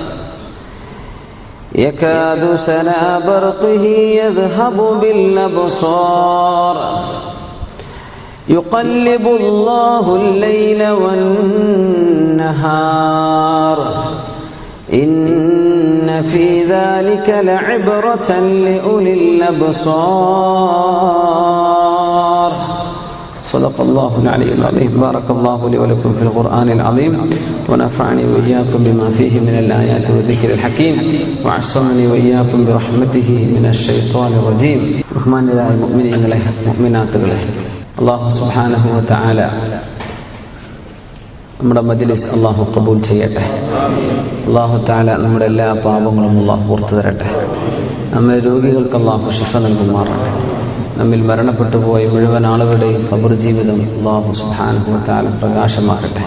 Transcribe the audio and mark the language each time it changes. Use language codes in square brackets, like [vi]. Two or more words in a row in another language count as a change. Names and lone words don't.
[ar] يكاد سنا برقه يذهب بالأبصار يقلب الله الليل والنهار إن في ذلك لعبرة لأولي الأبصار. صدق الله العلي العظيم. بارك الله لي ولكم في القرآن العظيم ونفعني وإياكم بما فيه من الآيات والذكر الحكيم وعصمني وإياكم برحمته من الشيطان الرجيم. رحمن الله المؤمنين له مؤمنات له. الله سبحانه وتعالى [ml] നമ്മുടെ മജ്ലിസ് അല്ലാഹു ഖബൂൽ ചെയ്യട്ടെ. [ar] الله تعالى [ml] നമ്മുടെ എല്ലാ പാപങ്ങളും അല്ലാഹു പുറത്തു തരട്ടെ. നമ്മെ രോഗികൾക്ക് അല്ലാഹു ശിഫ നൽകുമാറാകട്ടെ. നമ്മിൽ മരണപ്പെട്ടു പോയ മുഴുവൻ ആളുകളുടെയും ഖബർ ജീവിതം [ar] الله سبحانه وتعالى [ml] പ്രകാശമാകട്ടെ.